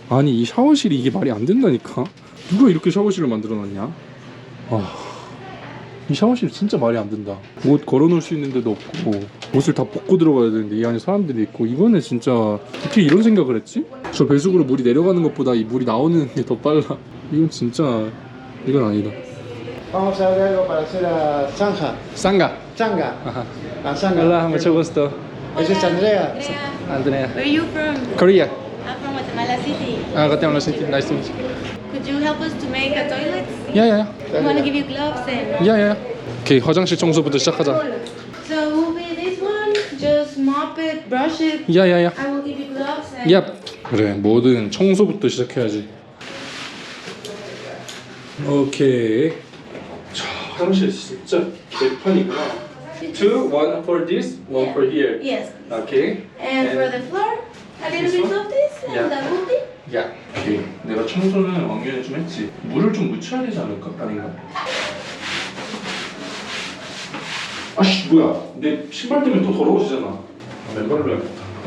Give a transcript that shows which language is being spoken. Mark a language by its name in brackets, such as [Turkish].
[Korean] 아니, 이 샤워실이 이게 말이 안 된다니까? 누가 이렇게 샤워실을 만들어놨냐? 와, 이 샤워실 진짜 말이 안 된다. 옷 걸어놓을 수 있는 데도 없고 옷을 다 벗고 들어가야 되는데 이 안에 사람들이 있고. 이거는 진짜 어떻게 이런 생각을 했지? 저 배수구로 물이 내려가는 것보다 이 물이 나오는 게 더 빨라. 이건 진짜, 이건 아니다. [Spanish] Vamos a ver algo para hacer a Zanja. [Korean] 쌍가. [Spanish] Changa. Ajá. A Zanga. Hola, mucho gusto. Esa es Andrea. Andrea. [English] Where are you from? Korea. I'm from Guatemala City. 아, Guatemala City. Nice to meet you. Could you help us to make a toilet? [Korean] 야야야. [English] I want to give you gloves and... [Korean] 야야야. 오케이, 화장실 청소부터 시작하자. [English] So will be this one. Just mop it, brush it. [Korean] 야야야. [English] I will give you gloves and... [Korean] 야. 그래, 뭐든 청소부터 시작해야지. 오케이. 자, 화장실 진짜 개판이구나. [English] Two, one for this, one for here. Yes. 오케이. And for the floor, a little bit of this and Yeah. the wood. [Korean] 야, 오케이. 내가 청소는 왕년에 좀 했지. 물을 좀 묻혀야 되지 않을까? 아닌가? 아씨, 뭐야? 내 신발 때문에 더 더러워지잖아. 아, 맨발로 해야겠다.